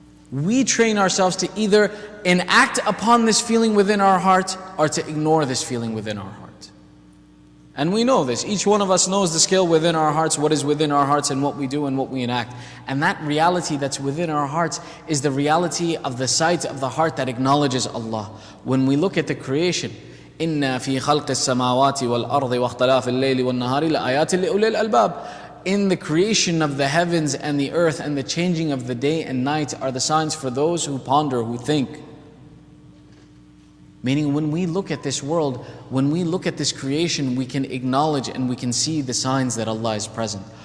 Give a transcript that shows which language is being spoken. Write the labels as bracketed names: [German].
[English] We train ourselves to either enact upon this feeling within our heart or to ignore this feeling within our heart. And we know this. Each one of us knows the scale within our hearts, what is within our hearts and what we do and what we enact. And that reality that's within our hearts is the reality of the sight of the heart that acknowledges Allah. When we look at the creation, [Arabic] إِنَّا فِي خَلْقِ السَّمَاوَاتِ وَالْأَرْضِ وَاخْتِلَافِ اللَّيْلِ وَالنَّهَارِ لَآيَاتٍ لِأُولِي الْأَلْبَابِ. [English] In the creation of the heavens and the earth and the changing of the day and night are the signs for those who ponder, who think. Meaning when we look at this world, when we look at this creation, we can acknowledge and we can see the signs that Allah is present.